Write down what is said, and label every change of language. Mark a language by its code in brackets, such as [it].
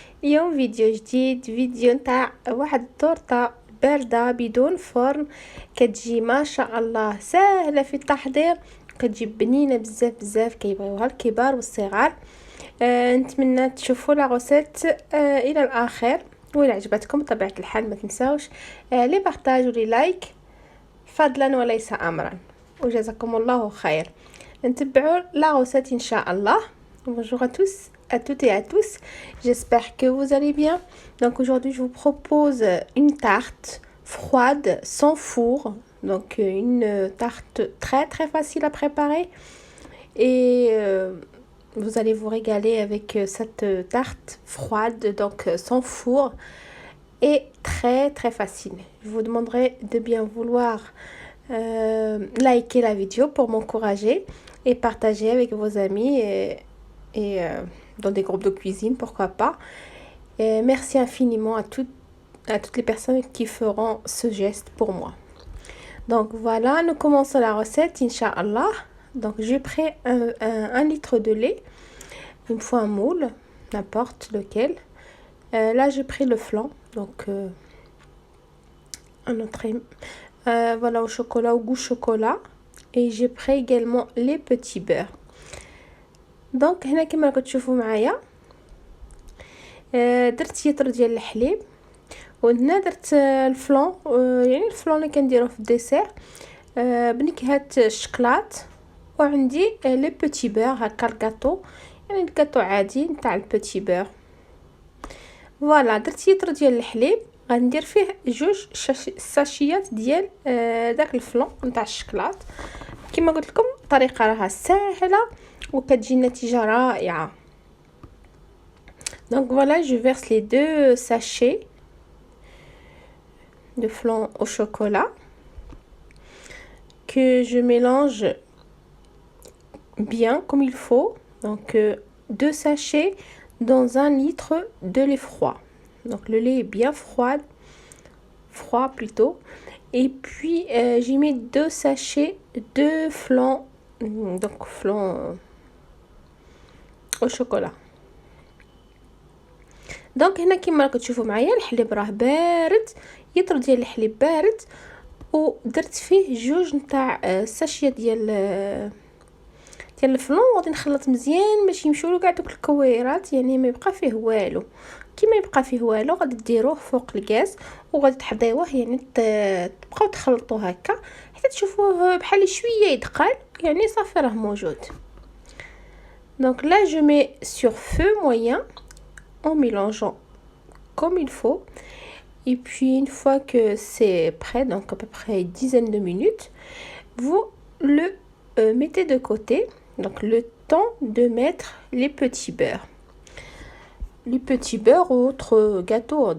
[ar] اليوم فيديو جديد، فيديو نتاع واحد التورته بارده بدون فرن، كتجي ما شاء الله سهله في التحضير، كتجي بنينه بزاف بزاف، كيبغيوها الكبار والصغار. نتمنى تشوفوا لا غوسيت الى الاخر، وإلا عجبتكم بطبيعة الحال ما تنساوش لي بارطاج ولي لايك فضلا وليس امرا، وجزاكم الله خير. نتبعوا لا غوسيت ان شاء الله. [fr] Bonjour à tous, à toutes et à tous, j'espère que vous allez bien. Donc aujourd'hui je vous propose une tarte froide sans four, donc une tarte très très facile à préparer et vous allez vous régaler avec cette tarte froide, donc sans four, et très très facile. Je vous demanderai de bien vouloir liker la vidéo pour m'encourager et partager avec vos amis et dans des groupes de cuisine, pourquoi pas. Et merci infiniment à toutes les personnes qui feront ce geste pour moi. Donc voilà, nous commençons la recette, Inch'Allah. Donc j'ai pris un litre de lait. Il me faut un moule, n'importe lequel. Là j'ai pris le flan, donc un autre voilà, au chocolat, au goût chocolat. Et j'ai pris également les petits beurres. [ar] Donc هنا كما راكم تشوفوا معايا درت يطر ديال الحليب، وهنا درت الفلان، يعني الفلان اللي كنديروه في الديسير بنكهه الشكلاط، وعندي لي بوتي بور هكا الكاطو، يعني الكاطو عادي نتاع البوتي بور. فوالا درت يطر ديال الحليب، غندير فيه جوج ساشيات ديال داك الفلان نتاع الشكلاط. كما قلت لكم الطريقه راها سهله وكتجي النتيجه رائعه. [fr] Donc voilà, je verse les deux sachets de flan au chocolat que je mélange bien comme il faut. Donc deux sachets dans un litre de lait froid. Donc le lait est bien froid plutôt. Et puis j'ai mis deux sachets de flan, donc flan au chocolat. [ar] دونك هنا كما راكم تشوفوا معايا الحليب راه بارد، يطر ديال الحليب بارد، ودرت فيه جوج نتاع الساشيه ديال الفلون، وغادي نخلط مزيان باش يمشيو كاع دوك الكويرات، يعني ما يبقى فيه والو. كيما يبقى فيه والو غادي ديروه فوق الغاز وغادي تحضيوه، يعني تبقاو تخلطوه هكا حتى تشوفوه بحال شويه يدقل، يعني صافي راه موجود. [fr] Donc là je mets sur feu moyen en mélangeant comme il faut, et puis une fois que c'est prêt, donc à peu près une dizaine de minutes, vous le mettez de côté, donc le temps de mettre les petits beurres ou autres gâteaux.